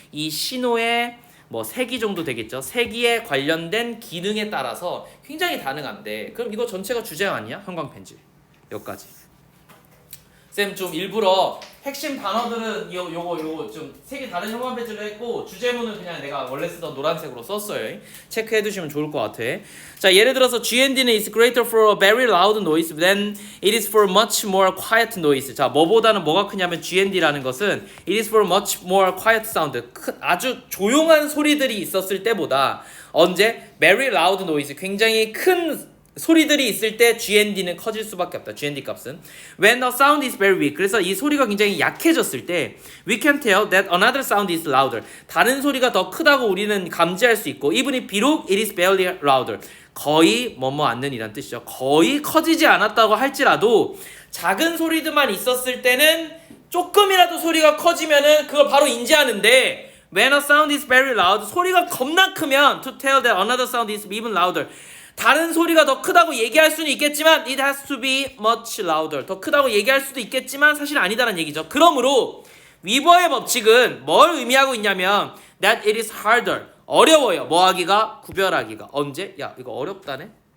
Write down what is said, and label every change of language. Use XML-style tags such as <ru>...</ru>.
<ko>이 신호의 뭐 세기 정도 되겠죠. 세기에 관련된 기능에 따라서 굉장히 다양한데 그럼 이거 전체가 주제 아니야? 형광펜질. 여기까지. 쌤 좀 일부러 핵심 단어들은 요거 좀 색이 다른 형광펜질로 했고 주제문은 그냥 내가 원래 쓰던 노란색으로 썼어요. 체크해 두시면 좋을 것 같아. 자, 예를 들어서 GND는</ko> <en>is greater for a very loud noise than it is for much more quiet noise.</en> <ko>자, 뭐보다는 뭐가 크냐면 GND라는 것은</ko> <en>it is for much more quiet sound.</en> <ko>아주 조용한 소리들이 있었을 때보다 언제?</ko> <en>very loud noise.</en> <ko>굉장히 큰 소리들이 있을 때 GND는 커질 수밖에 없다. GND 값은</ko> <en>when the sound is very weak.</en> <ko>그래서 이 소리가 굉장히 약해졌을 때</ko> <en>we can tell that another sound is louder.</en> <ko>다른 소리가 더 크다고 우리는 감지할 수 있고</ko> <en>even if</en> <ko>비록</ko> <en>it is barely louder.</en> <ko>거의 뭐뭐 않는 이란 뜻이죠. 거의 커지지 않았다고 할지라도 작은 소리들만 있었을 때는 조금이라도 소리가 커지면은 그걸 바로 인지하는데</ko> <en>when a sound is very loud.</en> <ko>소리가 겁나 크면</ko> <en>to tell that another sound is even louder.</en> <ko>다른 소리가 더 크다고 얘기할 수는 있겠지만</ko> <en>it has to be much louder.</en> <ko>더 크다고 얘기할 수도 있겠지만 사실 아니다라는 얘기죠. 그러므로 위버의 법칙은 뭘 의미하고 있냐면</ko> <en>that it is harder.</en> <ko>어려워요. 뭐 하기가? 구별하기가. 언제? 야, 이거 어렵다네?</ko>